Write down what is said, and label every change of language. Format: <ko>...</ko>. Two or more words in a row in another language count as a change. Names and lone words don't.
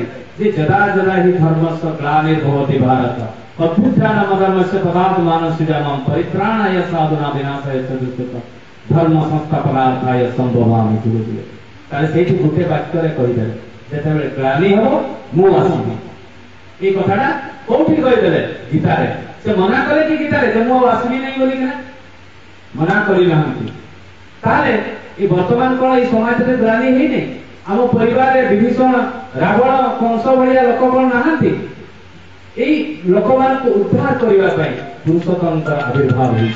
<sa>ଯେ ଯଦା ଯଦା ହି ଧର୍ମସ୍ୟ ଗ୍ଲାନିର୍ଭବତି ଭାରତ ଅଭ୍ୟୁତ୍ଥାନମଧର୍ମସ୍ୟ ତଦାତ୍ମାନ ସୃଜାମଃ ପରିତ୍ରାଣାୟ ସାଧୁନାଂ ବିନାଶାୟ च ଦୁଷ୍କୃତମ୍ ଧର୍ମ ସଂସ୍ଥାପନାर्थाय ସମ୍ଭବାମି ଯୁଗେ ଯୁଗେ।</sa> <or>ତାହେଲେ ସେଇଠି ଗୋଟେ ବାକ୍ୟରେ କହିଦେଲେ, ଯେତେବେଳେ ଗ୍ଲାନି ହବ ମୁଁ ଆସିବି। ଏଇ କଥାଟା কোଉଠି କହିଦେଲେ? ଗୀତାରେ। ସେ ମନା କଲେ କି ଗୀତାରେ ଯେ ମୁଁ ଆସିବି ନାହିଁ ବୋଲିକିନା? ମନା କରିନାହାନ୍ତି। ତାହେଲେ এই ବର୍ତ୍ତମାନ କଣ এই ସମାଜରେ ଗ୍ଲାନି ହେଇନି? ଆମ ପରିବାରରେ ବିଭୀଷଣ, ରାବଣ, କଂସ ଭଳିଆ ଲୋକ କଣ ନାହାନ୍ତି? এই ଲୋକମାନଙ୍କୁ ଉଦ୍ଧାର କରିବା ପାଇଁ ପୁରୁଷୋତ୍ତମଙ୍କର ଆବିର୍ଭାବ ହେଇଛି।</or>